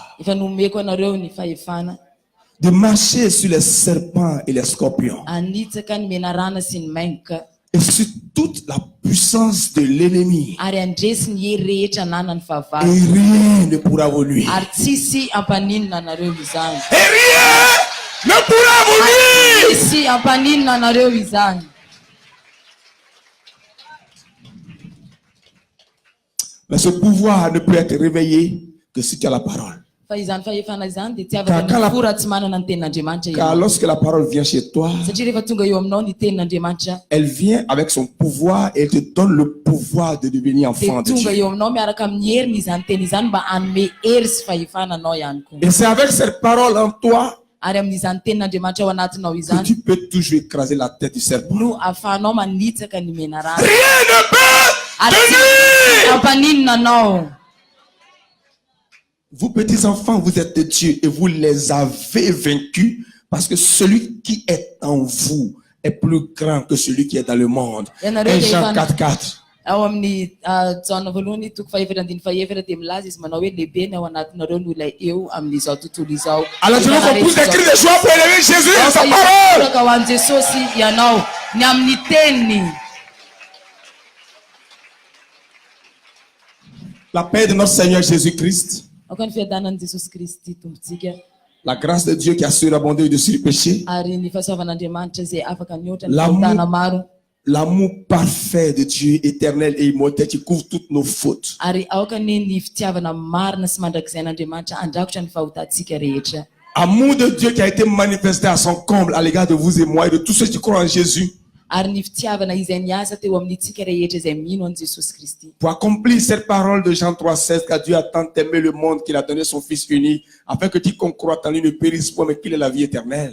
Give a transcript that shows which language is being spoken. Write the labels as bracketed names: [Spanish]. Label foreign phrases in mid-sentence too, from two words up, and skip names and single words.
[Malagasy] Efa nomeko anareo ny fahefana [French] de marcher sur les serpents et les scorpions [Malagasy] anitsaka ny menarana sy ny maingoka [French] et sur toute la puissance de l'ennemi. [Malagasy] ary andresy ny hery rehetra ananany [French] Et [Malagasy] fahavalo [French] rien ne pourra vous nuire. [Malagasy] ary tsisy ampaninona anareo izany. [French] Et rien ne pourra vous nuire. [Malagasy] Tsisy ampaninona anareo izany. [French] Mais ce pouvoir ne peut être réveillé que si tu as la parole. [Malagasy] Fa izany fahefana izany dia tsy afaka Ka- kala- nifora tsy manana ny tenin'Andriamanitra [French] Car [Malagasy] ianao. [French] lorsque la parole vient chez toi, [Malagasy] Satria rehefa tonga eo aminao ny tenin'Andriamanitra [French] elle vient avec son pouvoir et elle te donne le pouvoir de devenir enfant [Malagasy] dia [French] de [Malagasy] tonga [French] Dieu. [Malagasy] eo aminao miaraka amin'ny heriny izany teny izany mba hanome hery sy fahefana anao ihany koa. [French] Et c'est avec cette parole en toi [Malagasy] Ary amin'izany tenin'Andriamanitra ao anatinao [French] que [Malagasy] izany [French] tu peux toujours écraser la tête du serpent. [Malagasy] no ahafahanao manitsaka ny menarana. [French] Rien ne peut [Malagasy] Ary [French] te [Malagasy] tsy [French] nuire. [Malagasy] ampaninona anao. [French] Vous petits enfants, vous êtes de Dieu et vous les avez vaincus parce que celui qui est en vous est plus grand que celui qui est dans le monde. [Malagasy] Ianareo [French] 1 [Malagasy] dia [French] Jean [Malagasy] efa [French] 4:4. [Malagasy] ao amin'ny Jaona voalohany toko fahaefatra andiny fahaefatra dia milaza izy manao hoe lehibe ny ao anatinareo no ilay eo amin'izao tontolo izao. [French] Alors je veux qu'on pousse des cris de joie pour élever Jésus dans sa parole. [Malagasy] Ka ho an'i Jesosy ianao ny amin'ny teniny. [French] La paix de notre Seigneur Jésus-Christ, [Malagasy] Ao ka ny fiadanan'i Jesosy Kristy tompontsika [French] la grâce de Dieu qui a surabondé au-dessus du péché, [Malagasy] ary ny fahasoavan'Andriamanitra izay afaka niotra ny [French] L'amour- [Malagasy] fahotana maro [French] l'amour parfait de Dieu, éternel et immortel qui couvre toutes nos fautes. [Malagasy] ary aoka ny fitiavana marina sy mandrakizay an'Andriamanitra andrakotra ny fahotantsika rehetra. [French] Amour de Dieu qui a été manifesté à son comble à l'égard de vous et moi et de tous ceux qui croient en Jésus [Malagasy] Ary ny fitiavana izay niasa teo amintsika rehetra izay mino an' Jesosy Kristy. [French] pour accomplir cette parole de Jean 3,16 car Dieu a tant aimé le monde qu'il a donné son Fils unique afin que quiconque croit en lui ne périsse point mais qu'il ait la vie éternelle.